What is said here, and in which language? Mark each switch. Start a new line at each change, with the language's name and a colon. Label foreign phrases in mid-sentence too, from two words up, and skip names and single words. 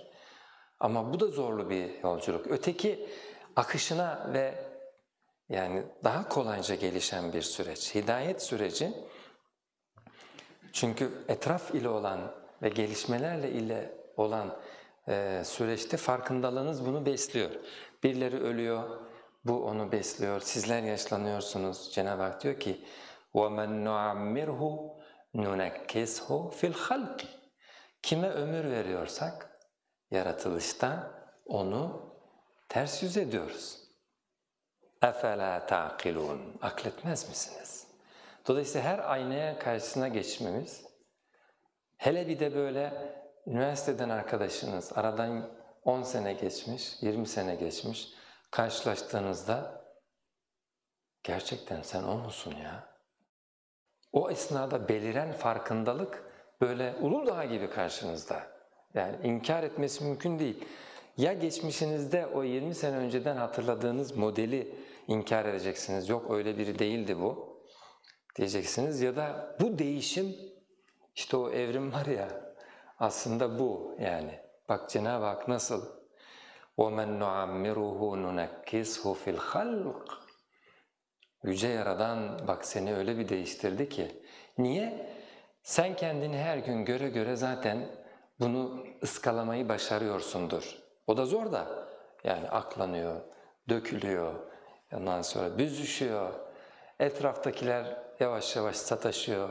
Turkish: Ama bu da zorlu bir yolculuk. Öteki akışına ve yani daha kolayca gelişen bir süreç. Hidayet süreci, çünkü etraf ile olan ve gelişmelerle ile olan süreçte farkındalığınız bunu besliyor. Birileri ölüyor, bu onu besliyor. Sizler yaşlanıyorsunuz. Cenab-ı Hak diyor ki
Arabic: وَمَنْ نُعَمِّرْهُ نُنَكِّسْهُ فِي الْخَلْقِ.
Turkish: Kime ömür veriyorsak yaratılışta onu ters yüz ediyoruz.
Arabic: اَفَلَا تَعْقِلُونَ.
Turkish: Akletmez misiniz? Dolayısıyla her aynaya karşısına geçmemiz, hele bir de böyle üniversiteden arkadaşınız, aradan 10 sene geçmiş, 20 sene geçmiş, karşılaştığınızda gerçekten sen o musun ya? O esnada beliren farkındalık böyle Uludağ gibi karşınızda. Yani inkar etmesi mümkün değil. Ya geçmişinizde o 20 sene önceden hatırladığınız modeli inkar edeceksiniz. Yok öyle biri değildi bu diyeceksiniz ya da bu değişim, işte o evrim var ya, aslında bu yani. Bak Cenab-ı Hak nasıl?
Arabic: وَمَنْ نُعَمِّرُهُ نُنَكِّسْهُ فِي الْخَلْقِ.
Turkish: Yüce Yaradan bak seni öyle bir değiştirdi ki. Niye? Sen kendini her gün göre göre zaten bunu ıskalamayı başarıyorsundur. O da zor da yani aklanıyor, dökülüyor, ondan sonra büzüşüyor, etraftakiler yavaş yavaş sataşıyor.